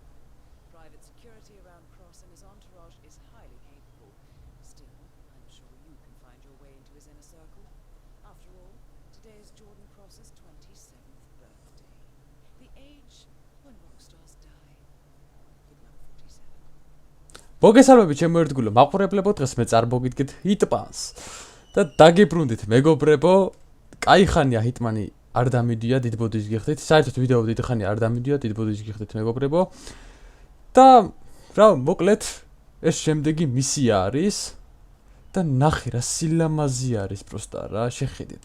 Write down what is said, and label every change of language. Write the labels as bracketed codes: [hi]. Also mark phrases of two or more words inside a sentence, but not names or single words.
[en] Private security around Cross and his entourage is highly capable. Still, I'm sure you can find your way into his inner circle. After all, today is Jordan Cross's 27th birthday. The age when rock stars die. Good luck, 47. [ka] მოგესალმებით ჩემო ერთგულო მაყურებლებო, დღეს მე წარმოგიდგეთ ჰიტპანს და დაგიბრუნდით მეგობრებო. კაი ხანია ჰიტმანი არ დამიდია, დიდ ბოდიშს გიხდით. საერთოდ ვიდეო დიდი ხანი არ დამიდია, დიდ ბოდიშს გიხდით მეგობრებო. და რა მოკლედ ეს შემდეგი მისია არის და ნახე რა სილამაზი არის პროსტა რა, შეხედეთ.